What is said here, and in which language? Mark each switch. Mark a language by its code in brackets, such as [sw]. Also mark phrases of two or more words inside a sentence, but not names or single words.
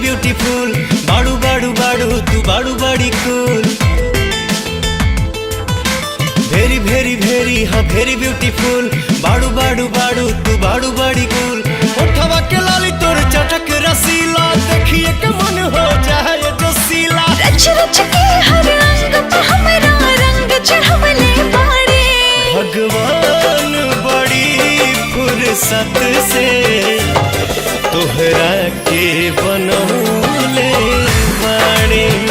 [bho] ब्यूटीफुल बाड़ू बाड़ू बाड़ू तू बाड़ू बड़ी कूल। [en] very very very [bho] हाँ [en] very beautiful [bho] बाड़ू बाड़ू बाड़ू तू बाड़ू बड़ी कूल। उठवा के लाली तोर चटक रसीला देखिए के मन हो जाए जो सीला। रच रच के हर अंग पे हमरा रंग चढ़वले बाड़े। भगवान बड़ी फुर्सत से तोहरा के बनौले बाड़े।